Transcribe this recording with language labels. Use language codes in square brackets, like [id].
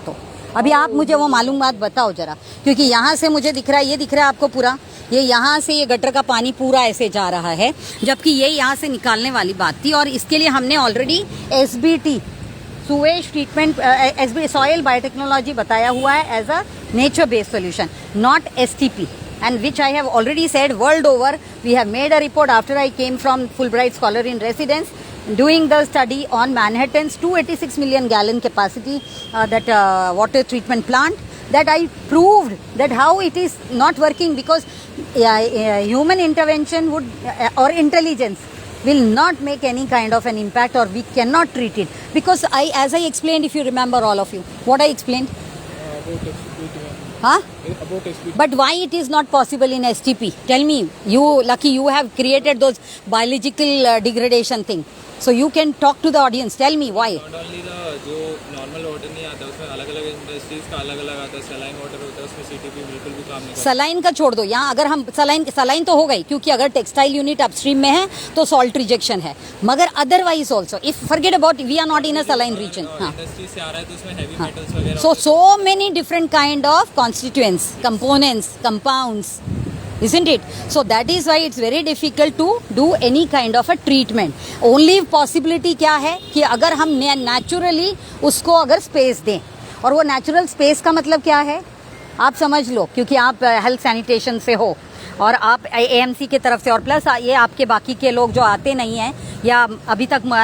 [hi] तो अभी आप मुझे वो मालूमात बताओ जरा, क्योंकि यहाँ से मुझे दिख रहा है, ये दिख रहा है आपको पूरा, ये यहाँ से ये गटर का पानी पूरा ऐसे जा रहा है, जबकि ये यहाँ से निकालने वाली बात थी। और इसके लिए हमने already SBT [en] sewage treatment soil biotechnology [hi] बताया हुआ है [en] As a nature based solution, not STP, and which I have already said world over. We have made a report after I came from Fulbright Scholar in Residence, doing the study on Manhattan's 286 million gallon capacity water treatment plant, that I proved that how it is not working, because human intervention would or intelligence will not make any kind of an impact, or we cannot treat it, because as I explained, if you remember, all of you, what I explained, huh? But why it is not possible in STP? Tell me. You lucky, you have created those biological degradation thing. So you can talk to the audience. Tell me why. Not only the [hi] जो normal water नहीं आता उसमें अलग अलग industries का अलग अलग आता है, सलाइन वाटर होता है उसमें CTP बिल्कुल भी काम नहीं करता। सलाइन का छोड़ दो, यहाँ अगर हम सलाइन तो हो गई, क्योंकि अगर टेक्सटाइल यूनिट अपस्ट्रीम में है तो सॉल्ट रिजेक्शन है, मगर [en] Otherwise also if forget about, we are not in a saline region. [hi] हाँ, इंडस्ट्री से आ रहा है तो उसमें हैवी मेटल्स वगैरह [en] so many different kind of constituents, components, compounds, isn't it? So that is why it's very difficult to do any kind of a treatment. Only possibility [hi] क्या है कि अगर हम naturally उसको अगर space दें, और वो natural space का मतलब क्या है आप समझ लो, क्योंकि आप हेल्थ सैनिटेशन से हो और आप AMC की तरफ से, और प्लस ये आपके बाकी के लोग जो आते नहीं हैं, या अभी तक